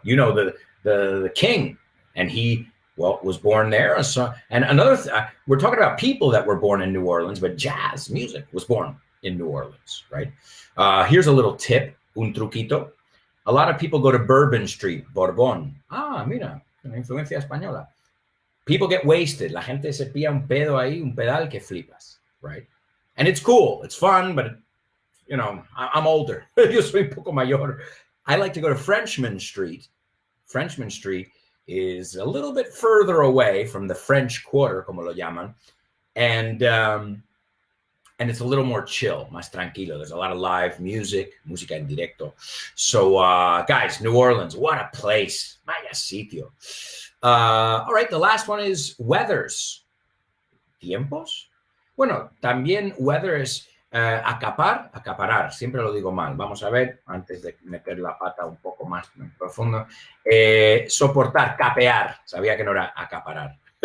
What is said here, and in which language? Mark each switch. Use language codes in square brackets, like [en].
[en] You know the king, and he was born there. So, and another, we're talking about people that were born in New Orleans, but jazz music was born in New Orleans, right? Here's a little tip, [es] un truquito. [en] A lot of people go to Bourbon Street, Borbón. [es] Ah, mira, una influencia española. [en] People get wasted. [es] La gente se pilla un pedo ahí, un pedal que flipas, [en] right? And it's cool. It's fun, but, you know, I'm older. [es] Yo soy un poco mayor. [en] I like to go to Frenchman Street. Frenchman Street is a little bit further away from the French Quarter, [es] como lo llaman, [en] and it's a little more chill, [es] más tranquilo. [en] There's a lot of live music, [es] música en directo. [en] So, guys, New Orleans, what a place. [es] Vaya sitio. [en] All right, the last one is weathers. [es] ¿Tiempos? Bueno, también weather es acaparar. Siempre lo digo mal. Vamos a ver, antes de meter la pata un poco más profundo. Soportar, capear. Sabía que no era acaparar.